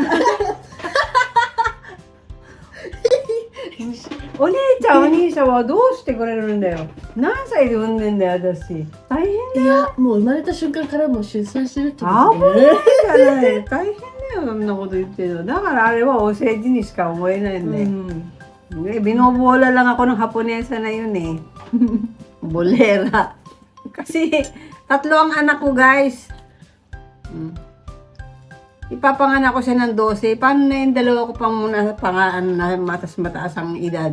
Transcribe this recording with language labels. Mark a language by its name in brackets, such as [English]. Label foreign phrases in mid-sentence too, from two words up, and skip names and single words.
[Japanese] お姉ちゃんお兄さんはどうしてくれるんだよ。何歳で産んでんだよ、私。大変いや、もう生まれた瞬間からもう出産してるって危ことないね。じゃない。大変だよ、そんなこと言ってるの。だからあれはお世辞にしか思えないんだよ。 [Filipino] Binobola lang ako ng Haponesa na yun eh. Bolera. Kasi tatlo ang anak ko guys. Ipapanganak ko siya ng 12. Paano na yung dalawa ko pang muna pangaan na mataas ang edad?